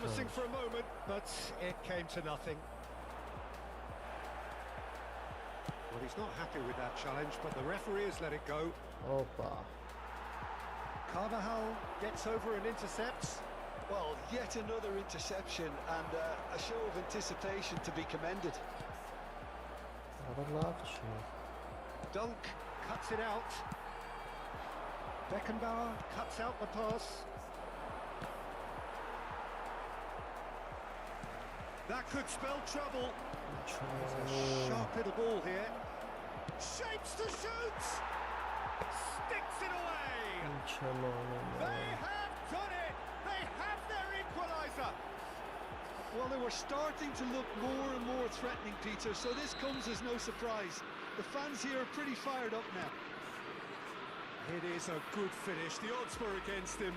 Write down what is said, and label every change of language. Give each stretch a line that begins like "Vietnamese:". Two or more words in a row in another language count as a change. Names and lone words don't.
English: promising for a moment, but it came to nothing. Well, he's not happy with that challenge, but the referee has let it go.
Armenian: Օպա։
English: Carvajal gets over and intercepts. Well, yet another interception and a show of anticipation to be commended.
Armenian: Արա լավ չի։
English: Dunk cuts it out. Beckenbauer cuts out the pass. That could spell trouble.
Armenian: Ինչ
English: Sharp little ball here. Shapes to shoot. Sticks it away.
Armenian: եմ անում։
English: They have done it. They have their equaliser. Well, they were starting to look more and more threatening, Peter, so this comes as no surprise. The fans here are pretty fired up now. It is a good finish. The odds were against him.